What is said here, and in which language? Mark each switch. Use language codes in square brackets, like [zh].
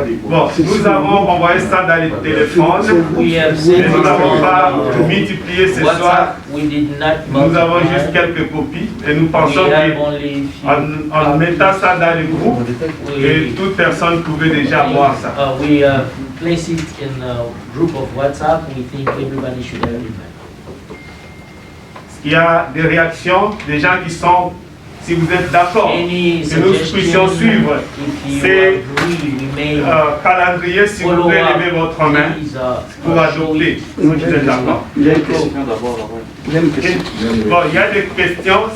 [fr] Bon, nous avons envoyé ça dans les téléphones, mais nous n'avons pas multiplié ce soir. Nous avons juste quelques copies et nous pensons qu'en mettant ça dans le groupe, et toute personne pouvait déjà voir ça. [en] Place it in a group of WhatsApp. We think everybody should have it. [fr] Il y a des réactions, des gens qui sont, si vous êtes d'accord, que nous puissions suivre ces calendriers, si vous pouvez lever votre main pour adopter, si vous êtes d'accord. Il y a une question d'abord. Bon, il y a des questions.